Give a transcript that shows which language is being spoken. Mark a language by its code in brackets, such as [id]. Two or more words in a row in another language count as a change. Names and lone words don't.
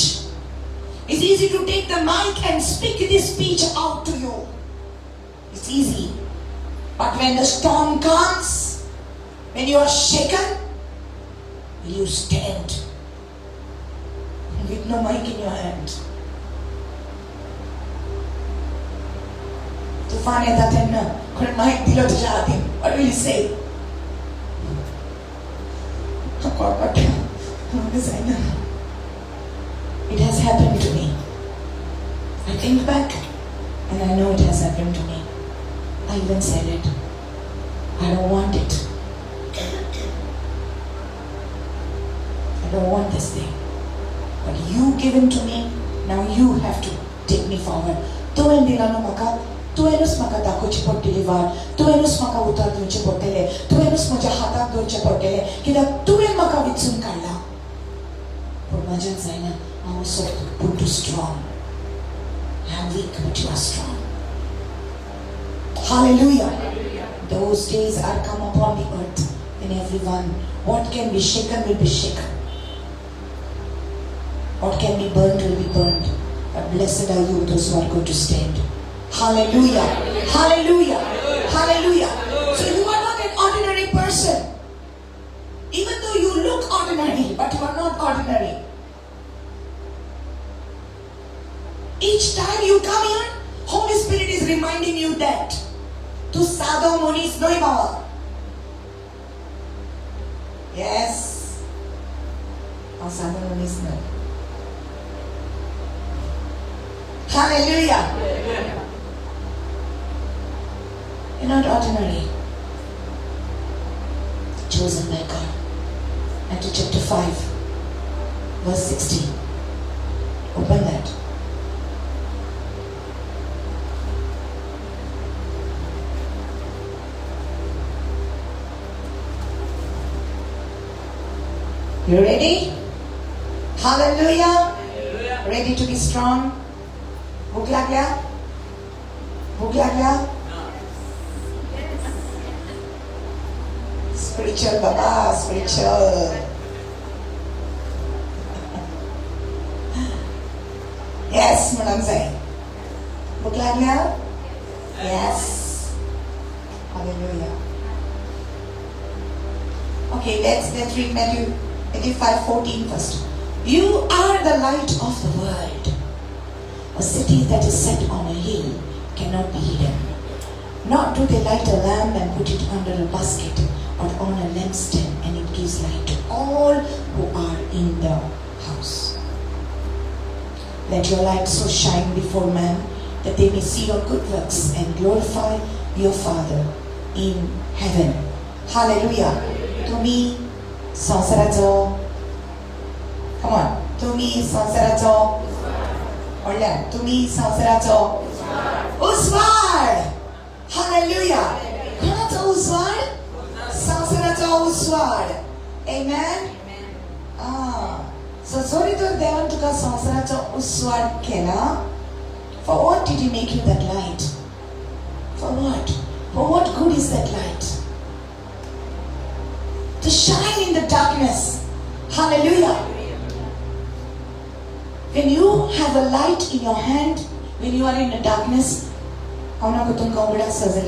[en] It's easy to take the mic and speak this speech out to you. It's easy. But when the storm comes, when you are shaken, will you stand? With no mic in your hand. [kok] तूफान येता तेन्ना कोण माईक दिलो तुज्या हातीन. [en] What will you say? It has happened to me. I think back and I know it has happened to me. I even said it. I don't want it. I don't want this thing. But you given to me, now you have to take me forward. [kok] तुवें दिला न्हू म्हाका, तुवेंच म्हाका दाखोवचें पडटली वाट, तुवेंच म्हाका उतर दिवचें पडटलें, तुवेंच म्हज्या हाताक दवरचें पडटलें, कित्याक तुवें म्हाका वेंचून काडला. पूण म्हाज्यान जायना. [en] I was so put too strong. I am weak, but you are strong. Hallelujah. Those days are come upon the earth, and everyone, what can be shaken will be shaken. What can be burned will be burned. But blessed are you, those who are going to stand. Hallelujah. Hallelujah. Hallelujah. So you are not an ordinary person. Even though you look ordinary, but you are not ordinary. Each time you come here, Holy Spirit is reminding you that [kok] tu sadho munis noi bawa. [en] Yes. [kok] Sadho munis noi. [en] Hallelujah. You're not ordinary. Chosen by God. Matthew chapter 5, verse 16. Open that. You ready? Hallelujah. Ready to be strong? [hi] भूख लग गया? भूख लग गया? [en] Spiritual Baba, spiritual. Yes, Madam Sai. [hi] भूख लग गया? [en] Yes. Hallelujah. Okay, let's read Matthew 25:14 first. You are the light of the world. A city that is set on a hill cannot be hidden. Nor do they light a lamp and put it under a basket or on a lampstand, and it gives light to all who are in the house. Let your light so shine before men that they may see your good works and glorify your Father in heaven. Hallelujah. [kok] तुम्ही संसाराचो, [en] come on, [kok] तुम्ही संसाराचो, म्हणल्यार तुम्ही संसाराचो उस्वाड. Hallelujah. कोणाचो उस्वाड? संसाराचो उस्वाड. Amen. [en] So sorry to [kok] देवान तुका संसाराचो उस्वाड केला. [en] For what did he make you that light? For what? For what good is that light? To shine in the darkness. Hallelujah. When you have a light in your hand, when you are in the darkness, [kok] हांव तुमकां उगडास सजयला.